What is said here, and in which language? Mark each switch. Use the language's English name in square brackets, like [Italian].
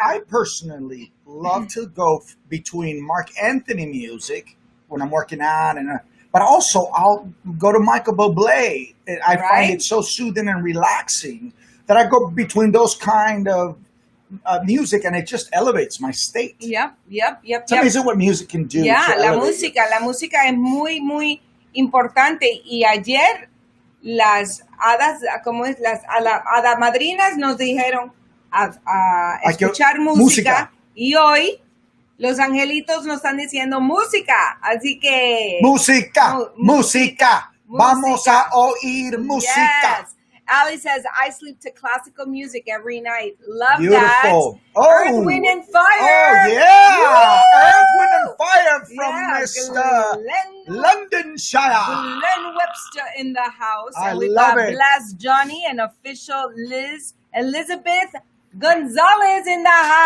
[English] I personally love to go between Mark Anthony music when I'm working out, but also I'll go to Michael Bublé. I find it so soothing and relaxing that I go between those kind of music, and it just elevates my state. Yep. It's amazing what music can do. [Spanish] Yeah, la música es muy, muy importante. Y ayer las hadas, las hadas madrinas nos dijeron a escuchar música, y hoy los angelitos nos están diciendo música, así que música, vamos a oír música. [English] Yes. Ali says, I sleep to classical music every night. Love Beautiful. that. Earth, Wind, and Fire. Oh, yeah. Woo! Earth, Wind, and Fire from Mr. Londonshire. Glenn Webster in the house. I and we've love got it. Blast Johnny and official Elizabeth Gonzalez in the house.